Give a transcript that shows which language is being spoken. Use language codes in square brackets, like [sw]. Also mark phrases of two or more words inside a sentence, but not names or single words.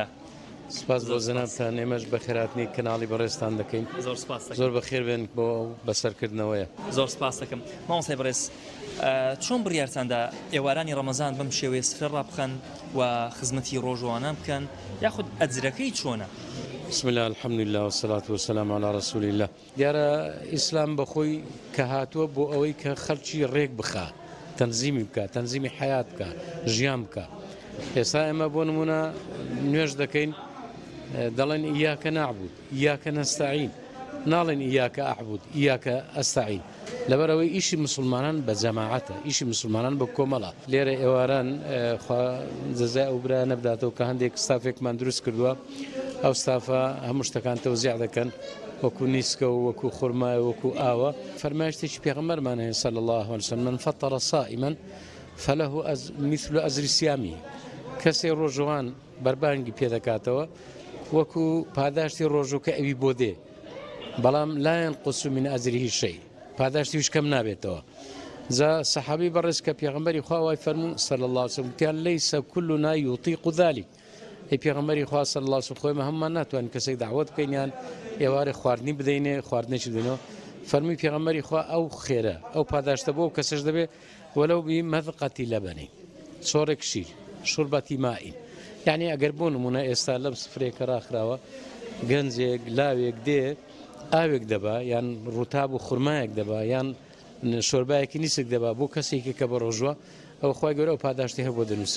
[ckb] سپاس بۆ زەنابتان ئێمەش بە خێراتنی کەناڵی بەڕێزتان دەکەین. زۆر بەخێر بێن بۆ بەسەرکردنەوەیە. زۆر سپاس دەکەم مامۆستای بەڕێز چۆن بڕیارتاندا ئێوارانی ڕەمەزان بەم شێوەیە سفر ڕابخەن و خزمەتی ڕۆژوانان بکەن یاخود ئەجرەکەی چۆنە؟ [ar] بسم الله الحمد لله والصلاة والسلام على رسول الله. [ckb] دیارە ئیسلام بەخۆی کە هاتووە بۆ ئەوەی کە خەڵکی ڕێک بخا تەنزیمی بکە تەنزیمی حیات بکە ژیان بکە. ئێستا ئێمە بۆ نمونە نوێژ دەکەین دەڵێن [ar] ئیاکە نعبود ئیاکە نەستەعین [ckb] ناڵێن [ar] ئیاکە ئەعبود ئیاکە ئەستەعین [ckb] لەبەرەوەی ئیشی مسلمانان بە جەماعەتە ئیشی مسلمانان بە کۆمەڵە. لێرە ئێواران جەزای ئەو برا نەبداتەوە کە هەندێک ستافێکمان دروست کردووە ئەو ستافە هەموو شتەکان تەوزیع دەکەن وەکو نیسکە و وەکو خورمای وەکو ئاوە. فەرمایشتێکی پێغەمبەرمان هەیە [ar] صلی الله عليه وسلم من فطر صائما فله مثل أجر صيامه. [ckb] کەسێ ڕۆژەوان بەربانگی پێدەکاتەوە وەکو پاداشتی ڕۆژووکە ئەوی بۆ دێ بەڵام [ar] لا ينقص من أجره شيء [ckb] پاداشتیش کەم نابێتەوە. جا سەحابەی بەڕێز کە پێغەمبەری خوا وای فەرموو [ar] صلی الله عليه وسلم قال ليس كلنا يطيق ذلك. [ckb] ئەی پێغەمبەری خوا [ar] صلی الله عليه وسلم [ckb] خۆیمە هەمومان ناتوانین کەسێک داوەت بکەین یان ئێوارە خواردنی بدەینێ خواردنێکی بدەینەوە. فەرمووی پێغەمبەری خوا ئەو خێرە ئەو پاداشتە بۆ کەسەش دەبێ وەلەو بمەذقەتی لەبەنی چۆرێک شیر شوربەتی مائین. یعنی ئەگەر بۆ نمونە ئێستا لەم سفرێکە ڕاخراوە گەنجێک لاوێک دێ ئاوێک دەبا یان ڕووتاب و خورمایەک دەبا یان شۆربایەکی نیسک دەبا بۆ کەسێکی کە بە ڕۆژوە ئەو خی گەورە و پاداشتی هەبوو دەنووسێ.